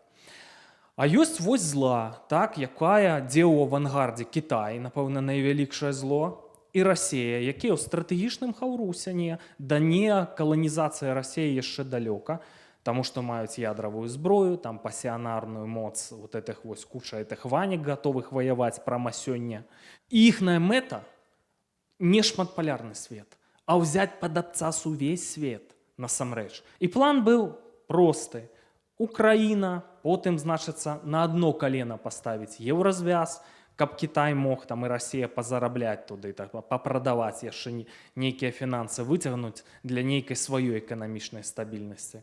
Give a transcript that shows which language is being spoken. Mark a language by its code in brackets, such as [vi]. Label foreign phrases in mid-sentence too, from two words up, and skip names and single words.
[be] А ёсць вось зла, так, якая, дзе ў авангардзе Кітай, напэўна, найвялікшае зло, і Расія, якія ў стратэгічным хаўрусе, да не каланізацыя Расіі яшчэ далёка, таму што маюць ядравую зброю, там пасіянарную моц, [ru] вот этих [be] вось куча этих ванек, гатовых ваяваць прама сёння. І іхная мэта не шматпалярны свет, а ўзяць пад абцас увесь свет, насамрэч. І план быў просты. Украіна, потым, значыцца, на адно калена паставіць Еўразвяз, каб Кітай мог там і Расія пазарабляць туды, так, папрадаваць яшчэ нейкія фінансы, выцягнуць для нейкай сваёй эканамічнай стабільнасці.